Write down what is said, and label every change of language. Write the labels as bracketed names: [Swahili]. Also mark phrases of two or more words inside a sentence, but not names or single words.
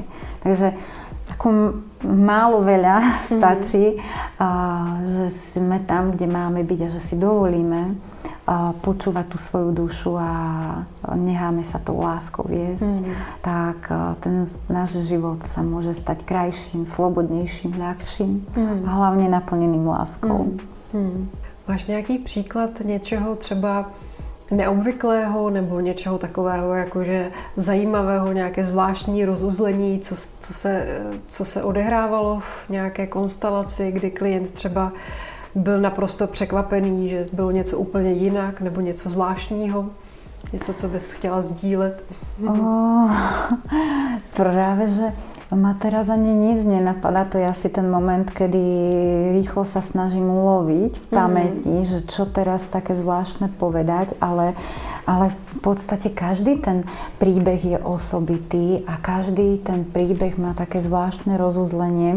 [Slovak] Takže ako málo veľa stačí, že sme tam, kde máme byť a že si dovolíme počúvať tú svoju dušu a necháme sa tou láskou viesť, tak ten náš život sa môže stať krajším, slobodnejším, ľahším a hlavne naplneným láskou. [Czech] Máš nějaký příklad něčeho třeba neobvyklého nebo něčeho takového jakože zajímavého, nějaké zvláštní rozuzlení, co se odehrávalo v nějaké konstelaci, kdy klient třeba byl naprosto překvapený, že bylo něco úplně jinak nebo něco zvláštního? Něco, co bys chtěla sdílet? [Slovak] Práve, že ma teraz ani nič nenapadá. To je asi ten moment, kedy rýchlo sa snažím uloviť v pamäti, že čo teraz také zvláštne povedať, ale v podstate každý ten príbeh je osobitý a každý ten príbeh má také zvláštne rozuzlenie.